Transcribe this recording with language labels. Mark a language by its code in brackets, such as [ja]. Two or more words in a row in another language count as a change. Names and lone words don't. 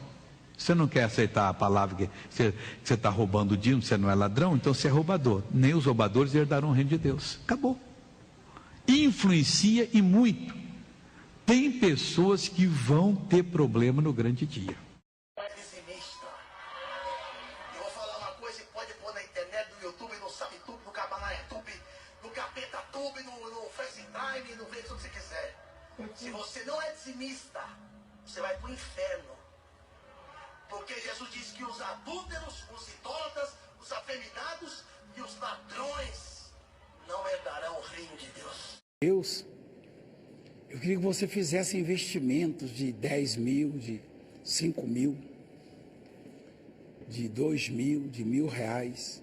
[pt] Você não quer aceitar a palavra que você está roubando o dízimo, você não é ladrão, então você é roubador. Nem os roubadores herdarão o reino de Deus. Acabou. Influencia e muito. Tem pessoas que vão ter problema no grande dia. Eu vou falar uma coisa que pode pôr na internet, no YouTube, no SabTube, no Cabanaiatube, no CapetaTube, no FaceTime, no Face, onde você quiser. Se você não é dizimista, você vai pro inferno. Porque Jesus disse que os adúlteros, os idólatras, os afeminados e os ladrões não herdarão o reino de Deus. Deus, eu queria que você fizesse investimentos de 10 mil, de 5 mil, de 2 mil, de R$1.000.